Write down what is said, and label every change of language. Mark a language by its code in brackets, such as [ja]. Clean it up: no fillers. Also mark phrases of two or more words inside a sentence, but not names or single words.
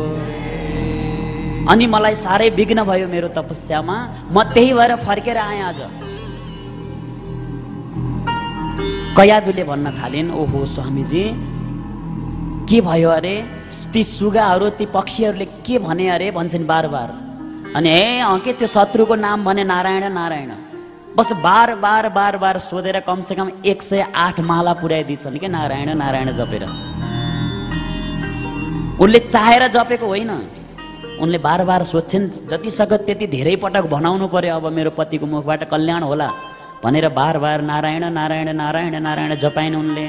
[ne] अनि मलाई साह्रै विघ्न भयो मेरो तपस्यामा, म त्यही भएर फर्केर आएँ आज। कयाधुले भन्न थालिन्, ओहो स्वामीजी के भयो अरे, ती सुगाहरू ती पक्षीहरूले के भने अरे भन्छन् [hi] बार बार। [ne] अनि के त्यो शत्रुको नाम भने नारायण नारायण, बस [hi] बार बार बार बार [ne] सोधेर कमसेकम 108 माला पुर्याइदिन्छन् के नारायण नारायण जपेर। उनले चाहेर जपेको होइन, उनले [hi] बार बार [ne] सोध्छन् जति सक्दो त्यति धेरै पटक भनाउनु पर्यो, अब मेरो पतिको मुखबाट कल्याण होला भनेर [hi] बार बार [ne] नारायण नारायण नारायण नारायण जपाइन् उनले।